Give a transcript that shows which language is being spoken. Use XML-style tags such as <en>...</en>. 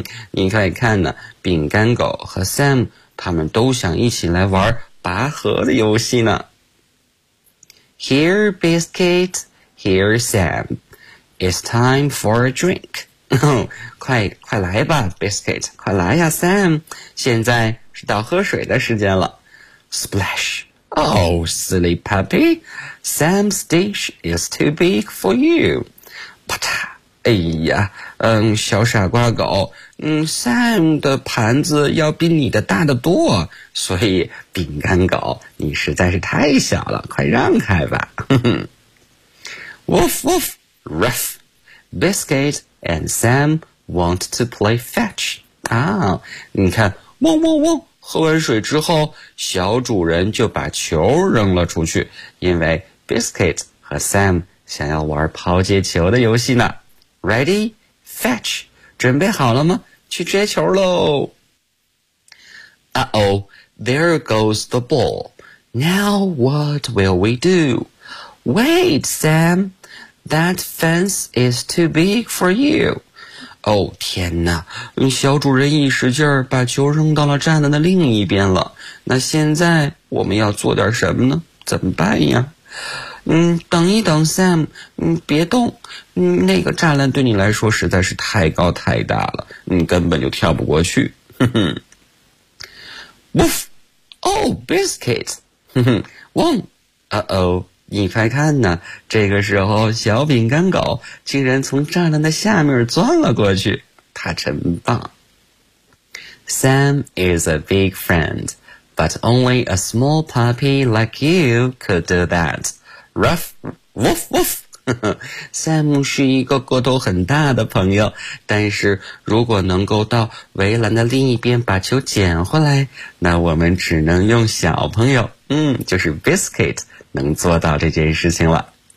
<zh>你可以看呢，饼干狗和 Sam 他们都想一起来玩拔河的游戏呢。</zh> <en>Here, Biscuit. Here, Sam. It's time for a drink.</en> <zh>快快来吧 ,Biscuit. 快来呀 ,Sam. 现在是到喝水的时间了。</zh> <en>Splash. Oh, silly puppy, Sam's dish is too big for you.</en> <zh>啪嗒，小傻瓜狗，Sam 的盘子要比你的大得多，所以饼干狗，你实在是太小了，快让开吧。</zh> <en>Woof, woof, ruff, Biscuit and Sam want to play fetch.</en> <zh>你看，汪汪汪。喝完水之后小主人就把球扔了出去因为 Biscuit 和 Sam 想要玩抛接球的游戏呢</zh> <en>Ready? Fetch!</en> <zh>准备好了吗去接球喽</zh> <en>Uh-oh, there goes the ball Now what will we do? Wait, Sam That fence is too big for you</en> <zh>天哪小主人一使劲儿把球扔到了站的那另一边了。那现在我们要做点什么呢怎么办呀等一等 Sam, 别动那个栅栏对你来说实在是太高太大了你根本就跳不过去。</zh> <en>Woof! Oh, Biscuit! 汪 Uh-oh!</en> <zh>你快看呢这个时候小饼干狗竟然从栅栏的下面钻了过去。它真棒。</zh> <en>Sam is a big friend, but only a small puppy like you could do that. Ruff, woof, woof.</en> <zh>Sam 是一个个头很大的朋友，但是如果能够到围栏的另一边把球捡回来，那我们只能用小朋友，就是 Biscuit 能做到这件事情了。</zh>